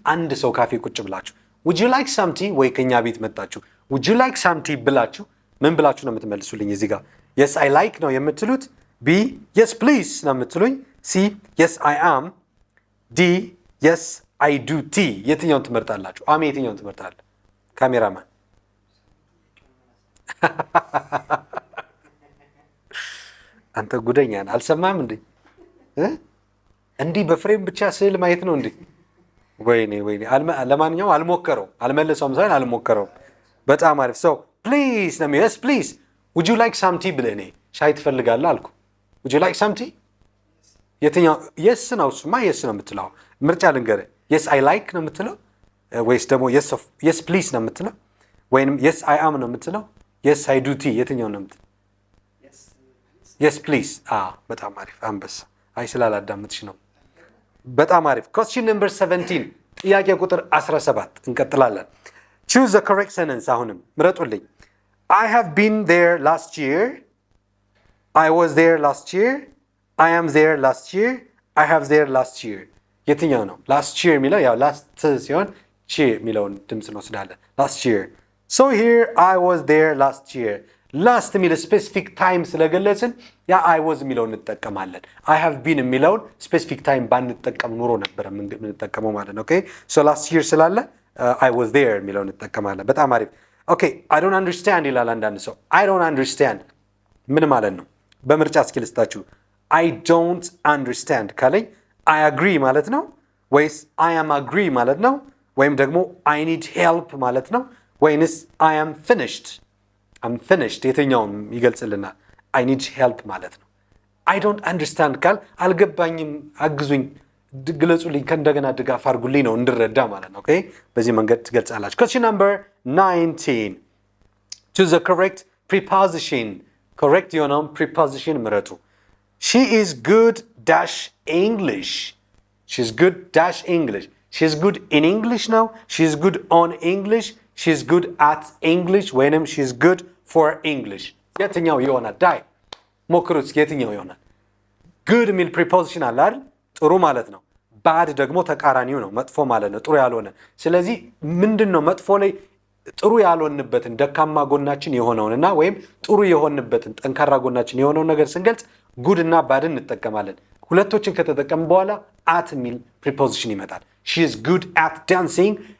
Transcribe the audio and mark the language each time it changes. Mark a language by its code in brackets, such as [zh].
[am] አንድ ሰው ካፌ ቁጭ ብላችሁ [en] would you like some tea [am] ወይ ከኛ ቤት መጣችሁ would you like some tea ብላችሁ ምን ብላችሁ ነው የምትመልሱልኝ? እዚህ ጋር [en] yes I like [am] ነው የምትሉት። [en] B yes please [am] ነው የምትሉኝ። [en] C yes I am. D yes I do tea። [am] የትኛውን ትመርጣላችሁ? አሜ የትኛውን ትመርጣለህ? ካሜራማን አንተ ጉደኛ ነህ። አልሰማም እንዴ? እንዲህ በፍሬም ብቻ ስዕል ማየት ነው እንዴ? ወይኔ ለማንኛውም አልመለሰውም ሳይሆን አልሞከረውም። በጣም አሪፍ ሰው ፕሊዝ ነው yes please [en] would you like some tea [am] ብለህ እኔ ሻይ ትፈልጋለህ አልኩ would you like some tea የትኛው yes ነው? እሱማ yes ነው የምትለው። ምርጫ ልንገርህ [en] yes I like [am] ነው የምትለው ወይስ ደግሞ [en] yes please [am] ነው የምትለው ወይንም [en] yes I am [am] ነው የምትለው [en] yes I do tea [am] የትኛው ነው የምትለው? [en] yes please [am] በጣም አሪፍ አንበሳ። አይ ስላላዳመጥሽ ነው። [en] በጣም አሪፍ። question number 17 [am] ጥያቄ ቁጥር 17 እንቀጥላለን። [en] choose the correct sentence [am] አሁንም ምረጡልኝ። [en] I have been there last year. I was there last year. I am there last year. I have there last year. [am] የትኛው ነው? [en] last year [am] የሚለው ያው last ሲሆን year የሚለውን ድምፅ እንወስዳለን። last year. [en] So here I was there last year. [am] last የሚለው ስፔሲፊክ ታይም ስለገለጽን ያ I was የሚለውን እንጠቀማለን። I have been የሚለውን ስፔሲፊክ ታይም ባንጠቀም ኑሮ ነበር የምንጠቀመው ማለት ነው። [en] okay so last year [am] ስላለ I was there የሚለውን እንጠቀማለን። በጣም አሪፍ። [en] okay I don't understand [am] ይላል አንዳንድ ሰው። [en] I don't understand [am] ምን ማለት ነው? በምርጫ እስኪ ልስጣችሁ። [en] I don't understand [am] ካለኝ [en] I agree [am] ማለት ነው ወይስ [en] I am agree ማለት ነው ወይም ደግሞ I need help ማለት ነው ወይንስ I am finished I'm finished የትኛውን ይገልጽልናል? I need help [am] ማለት ነው። [en] I don't understand [am] ካል አልገባኝም፣ አግዙኝ፣ ግለጹልኝ፣ ከእንደገና ድጋፍ አድርጉልኝ ነው እንድረዳ ማለት ነው። [en] okay [am] በዚህ መንገድ ትገልጻላችሁ። [en] question number 19 choose the correct preposition [am] correct የሆነውን preposition ምረጡ። [en] she is good dash English she's good dash English she's good in English [am] ነው [en] she's good on English she's good at English [am] ወይንም [en] she's good for English [am] የትኛው ይሆናል? ዳይ ሞክሩት። የትኛው ይሆናል? good የሚል preposition አለ አይደል? ጥሩ ማለት ነው። bad ደግሞ ተቃራኒው ነው፣ መጥፎ ማለት ነው፣ ጥሩ ያልሆነ። ስለዚህ ምንድነው መጥፎ ላይ ጥሩ ያልሆንበትን ደካማ ጎናችን የሆነውንና ወይም ጥሩ የሆንበትን ጠንካራ ጎናችን የሆነውን ነገር ስንገልጽ good እና bad እንጠቀማለን። ሁለቶችን ከተጠቀም በኋላ at የሚል preposition ይመጣል። [en] she is good at dancing